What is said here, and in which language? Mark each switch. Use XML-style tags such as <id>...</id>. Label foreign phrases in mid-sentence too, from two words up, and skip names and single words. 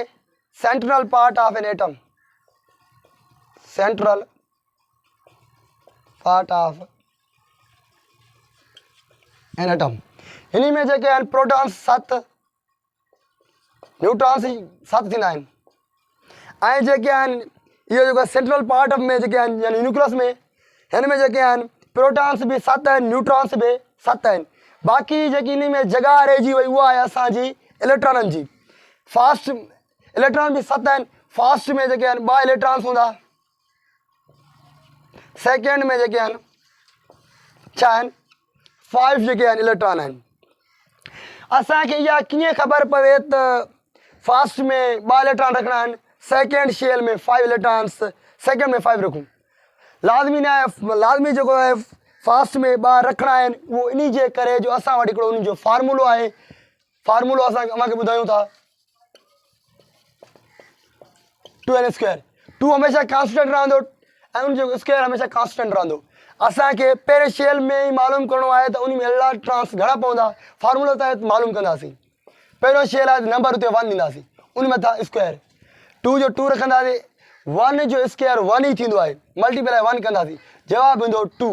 <en>Central part of an atom. Central part of an atom.</en> <sd>इन्हीं में जेके आहिनि प्रोटॉन्स 7, न्यूट्रॉन्स 7 थींदा आहिनि। ऐं जेके आहिनि इहो जेको</sd> <en>central part of</en> <sd>में जेके आहिनि यानी न्यूक्लियस में, हिन में जेके आहिनि प्रोटॉन्स भी 7 आहिनि, न्यूट्रॉन्स भी 7 आहिनि। बाक़ी जेकी इन में जगह रहिजी वई उहा आहे असांजी इलेक्ट्रॉननि जी।</sd> <en>first electron</en> <sd>भी 7 आहिनि। फास्ट में जेके आहिनि 2 इलेक्ट्रॉन्स हूंदा। सेकेंड में जेके आहिनि छा आहिनि? 5 जेके आहिनि इलेक्ट्रॉन आहिनि। असांखे इहा कीअं ख़बर पवे त फास्ट में 2 इलेक्ट्रॉन रखना आहिनि,</sd> <en>second shell</en> <sd>में 5 इलेक्ट्रॉन्स, सेकेंड में 5 रखूं? लाज़मी न आहे। लाज़मी जो है फास्ट में 2 रखना आहिनि। वो इन जे करे जो असां वटि हिकिड़ो उन जो फार्मूलो आहे। फार्मूलो असांखे ॿुधायूं था 2n²। 2 हमेशा कांस्टेंट रहंदो ऐं उन जो स्क्वायर हमेशा कांस्टेंट रहंदो। असांखे पहिरें शेल में ही मालूम करणो आहे त उन में इलेक्ट्रॉन्स घणा पवंदा। फार्मूलो तहत मालूम कंदासीं। पहिरियों शेल आहे नंबर उते 1 ॾींदासीं, उन मथां स्क्वायर। 2 जो 2 रखंदासीं, 1 जो स्क्वायर 1 ही थींदो आहे, मल्टीप्लाई 1 कंदासीं, जवाब ईंदो 2।</sd>